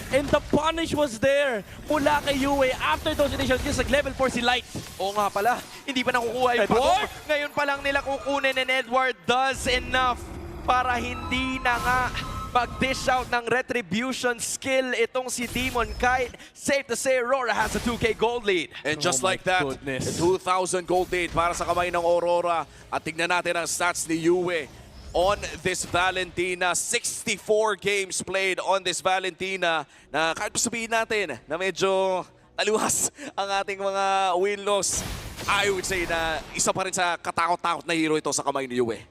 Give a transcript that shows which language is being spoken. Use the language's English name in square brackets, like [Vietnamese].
[English] And the punish was there [Filipino] mula kay Yue. [English] After those initial kills, [Filipino] nag-level 4 si Light. Oo nga pala, hindi pa nakukuha yung pagong. Ngayon pa lang nila kukunin [English] and Edward does enough [Filipino] para hindi na nga mag-dish out ng retribution skill itong si Demon Kite. [English] Safe to say, Rora has a 2K gold lead. And just like that, goodness. [Filipino] 2,000 gold lead para sa kamay ng Aurora. At tignan natin ang stats ni Yue [English] on this Valentina. 64 games played on this Valentina. [Filipino] Na kahit sabihin natin na medyo aliwas ang ating mga win-loss, [English] I would say [Filipino] na isa pa rin sa katakot-takot na hero ito sa kamay ni Yue.